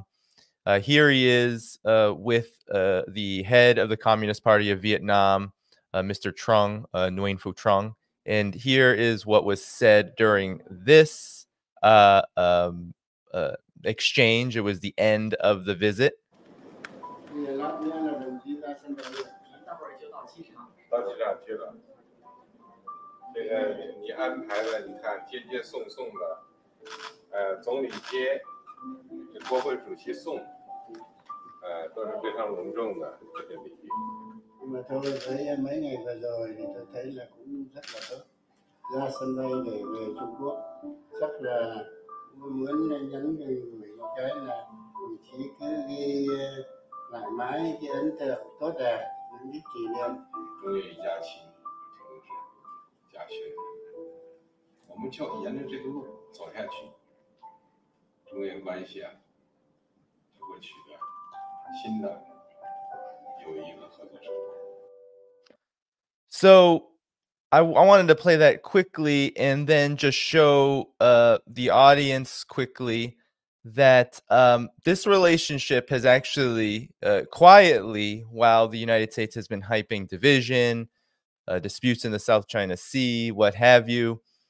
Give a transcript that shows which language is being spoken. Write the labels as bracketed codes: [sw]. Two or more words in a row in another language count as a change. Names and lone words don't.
[en] Here he is with the head of the Communist Party of Vietnam, Mr. Trung, Nguyen Phu Trung. And here is what was said during this uh, um, exchange. It was the end of the visit. [zh] 到机场去了。这个你安排了，你看接接送送的，总理接，这国会主席送，都是非常隆重的这个礼遇。 [vi] Mà tôi thấy mấy ngày vừa rồi thì tôi thấy là cũng rất là tốt. Ra sân bay để về Trung Quốc, chắc là muốn nhắn gửi một cái là đồng chí cứ ghi thoải mái cái ấn tượng tốt đẹp, những cái kỷ niệm. [zh] 中越一家亲，同志家训，我们就沿着这个路走下去，中越关系啊，就会取得新的友谊和合作成果。 [en] So I wanted to play that quickly and then just show the audience quickly that this relationship has actually quietly, while the United States has been hyping division, disputes in the South China Sea, what have you.